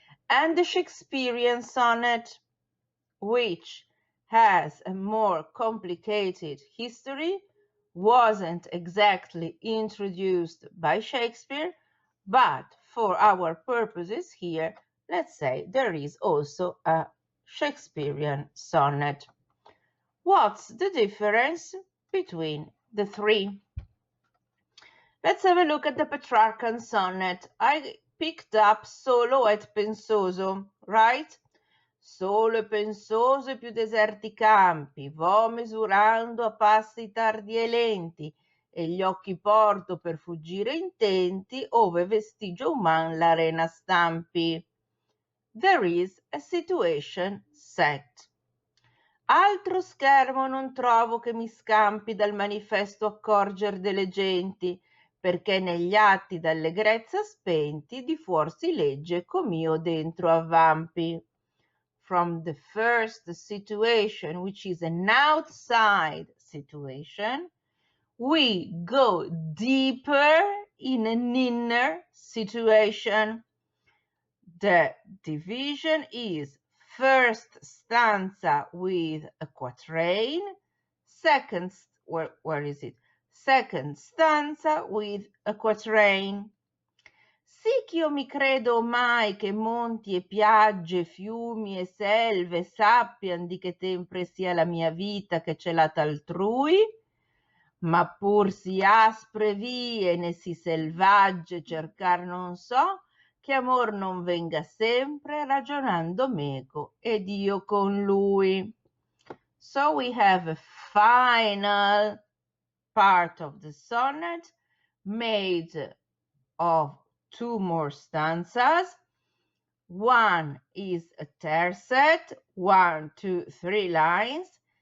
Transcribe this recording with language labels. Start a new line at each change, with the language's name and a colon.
English: And the Shakespearean sonnet, which has a more complicated history, wasn't exactly introduced by Shakespeare, but for our purposes here, let's say there is also a Shakespearean sonnet. What's the difference between the three? Let's have a look at the Petrarchan sonnet. I picked up solo et pensoso, right?
Italian: Solo e pensoso e più deserti campi, vo misurando a passi tardi e lenti, e gli occhi porto per fuggire intenti, ove vestigio uman l'arena stampi.
English: There is a situation set.
Italian: Altro schermo non trovo che mi scampi dal manifesto accorger delle genti, perché negli atti d'allegrezza spenti di fuor si legge com'io dentro avvampi.
English: From the first situation, which is an outside situation, we go deeper in an inner situation. The division is first stanza with a quatrain, second, where is it? Second stanza with a quatrain.
Italian: Sì ch'io mi credo mai che monti e piagge, fiumi e selve sappian di che tempre sia la mia vita che celata altrui, ma pur si aspre vie né si selvagge cercar non so, che amor non venga sempre ragionando meco ed io con lui.
English: So we have a final part of the sonnet made of two more stanzas. One is a tercet, 1, 2, 3 lines.